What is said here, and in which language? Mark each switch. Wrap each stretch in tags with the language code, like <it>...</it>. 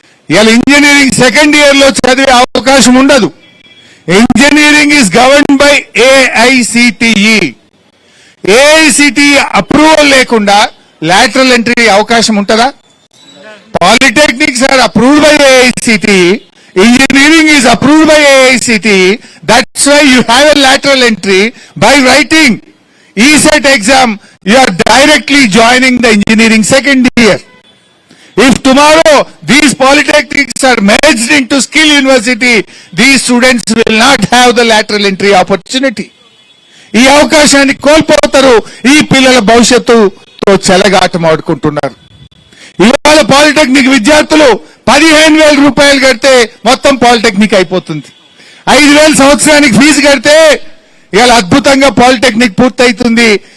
<te>ఇవాళ engineering second year లో చదివే అవకాశం ఉండదు.</te> <en>Engineering is govern by AICTE.</en> <te>AICTE approval లేకుండా లాటరల్ ఎంట్రీ అవకాశం ఉంటుందా?</te> <en>Polytechnics are approved by AICTE. Engineering is approved by AICTE. That's why you have a lateral entry. By writing ESET exam, you are directly joining the engineering second year. If tomorrow these polytechnics are merged into skill university, these students will not have the lateral entry opportunity.</en> <te>ఈ అవకాశాన్ని కోల్పోతారు. ఈ పిల్లల భవిష్యత్తుతో చెలగాటం ఆడుకుంటున్నారు. ఇవాళ polytechnic విద్యార్థులు 15,000 రూపాయలు కడితే మొత్తం పాలిటెక్నిక్ అయిపోతుంది. 5,000 సంవత్సరానికి ఫీజు కడితే ఇవాళ అద్భుతంగా పాలిటెక్నిక్ పూర్తయితుంది.</te>